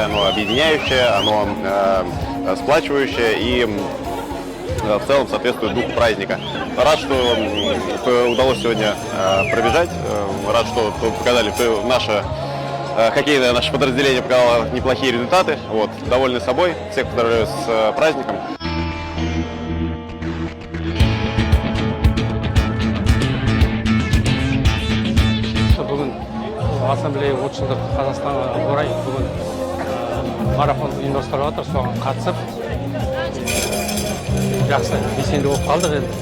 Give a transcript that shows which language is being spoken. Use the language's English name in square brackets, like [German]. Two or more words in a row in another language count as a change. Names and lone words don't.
[Russian] Оно объединяющее, оно сплачивающее и в целом соответствует духу праздника. Рад, что удалось сегодня пробежать. Рад, что показали наше подразделение показало неплохие результаты. Вот, довольны собой. Всех поздравляю с праздником. [Kazakh] Бүгін ассамблея 30 жылдық Қазақстанға орай бүгін марафон ұйымдастырып жатыр. Соған қатысып жақсы белсенді болып қалдық енді.